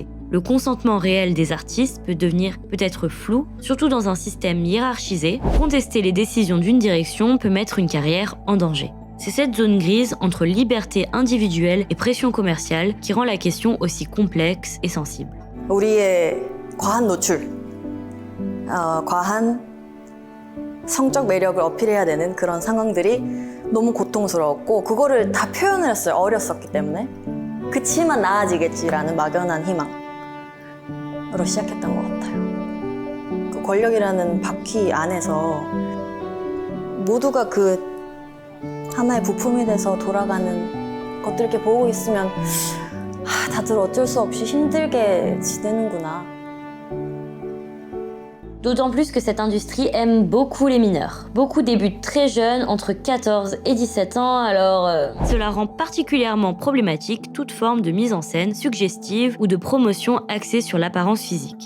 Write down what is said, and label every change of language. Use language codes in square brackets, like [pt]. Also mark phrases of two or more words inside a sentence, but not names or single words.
[fr] Le consentement réel des artistes peut être flou, surtout dans un système hiérarchisé. Contester les décisions d'une direction peut mettre une carrière en danger. C'est cette zone grise entre liberté individuelle et pression commerciale qui rend la question aussi complexe et sensible. [ko] 우리의 과한 노출, 과한 성적 매력을 어필해야 되는 그런 상황들이 너무 고통스러웠고 그거를 다 표현을 했어요. 어렸었기 때문에. 그치만 나아지겠지라는 막연한 희망으로 시작했던 것 같아요. 그 권력이라는 바퀴 안에서 모두가 그 하나의 부품이 돼서 돌아가는 것들 이렇게 보고 있으면 다들 어쩔 수 없이 힘들게 지내는구나. [fr] D'autant plus que cette industrie aime beaucoup les mineurs. Beaucoup débutent très jeunes, entre 14 et 17 ans, alors cela rend particulièrement problématique toute forme de mise en scène suggestive ou de promotion axée sur l'apparence physique.